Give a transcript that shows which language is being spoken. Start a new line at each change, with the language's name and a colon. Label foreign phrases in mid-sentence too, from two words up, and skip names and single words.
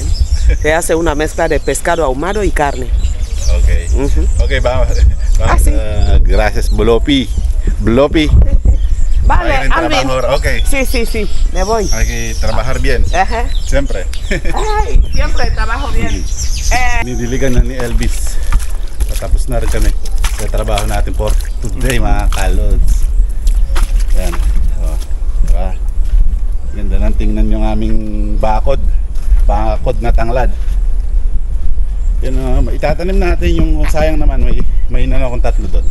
Spanish: Se hace una mezcla de pescado ahumado y carne. Ok. Ujú. Ok, vamos. sí. Gracias, Blopi. Vale, Hay que Alvin. trabajar, ok. Sí, me voy. Hay que trabajar bien, Ajá. siempre. Ay, siempre trabajo bien.
Filipino: Nidiligan na ni Elvis. Tapos na rin kami sa trabaho natin
English: for today,
Filipino: mga kalods. Yan. O, diba? Ganda ng tingnan yung aming bakod na tanglad. Yan, itatanim natin yung sayang naman, may inano akong tatlo doon.